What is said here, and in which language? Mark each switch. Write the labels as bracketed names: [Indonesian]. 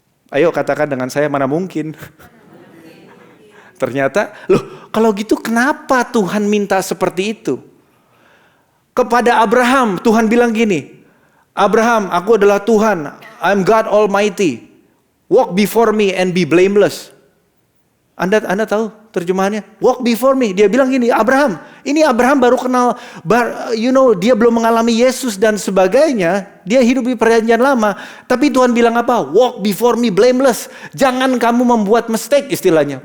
[Indonesian] Ayo katakan dengan saya, mana mungkin. Ternyata, loh kalau gitu kenapa Tuhan minta seperti itu? Kepada Abraham, Tuhan bilang gini, Abraham, aku adalah Tuhan, [English] I'm God Almighty. Walk before me and be blameless. [Indonesian] Anda tahu terjemahannya? [English] Walk before me. [Indonesian] Dia bilang gini, Abraham, ini Abraham baru kenal, dia belum mengalami Yesus dan sebagainya. Dia hidup di perjanjian lama. Tapi Tuhan bilang apa? [English] Walk before me blameless. [Indonesian] Jangan kamu membuat mistake istilahnya.